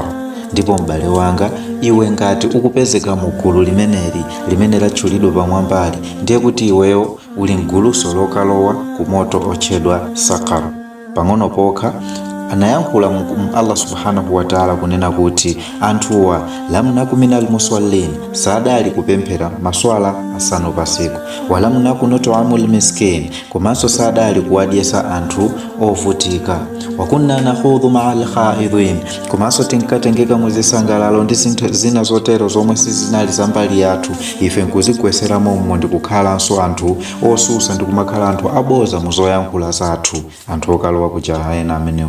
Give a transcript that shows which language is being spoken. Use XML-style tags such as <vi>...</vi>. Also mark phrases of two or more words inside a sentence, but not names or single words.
<ny>Ndipo m'bale wanga, iwe ngati ukupezeka mu gulu limeneli limene latchulidwa pamwambali, ndiye kuti iweyo uli mguluso lokalowa ku moto otchedwa Saqar. Pang'ono pokha anayankhula Allah</ny> <ar>سبحانه وتعالى</ar> <ny>kunena kuti anthuwa</ny> <ar>لم نك من المصلين,</ar> <ny>sadali kupemphera maswala asanu pasiku.</ny> <ar>ولم نك نطعم المسكين,</ar> <ny>komanso sadali kuwadyesa anthu ovutika.</ny> <ar>وكنا نخوض مع الخائضين,</ar> <ny>komanso tinkatengeka muzisangalalo ndi zinthu zina zotero zomwe sizinali zambali yathu, ife nkuzigwesera momwe ndi kukhalanso anthu osusa ndi kumakhala anthu aboza muzoyankhula zathu, anthu okalowa ku jahannama amenewo.</ny>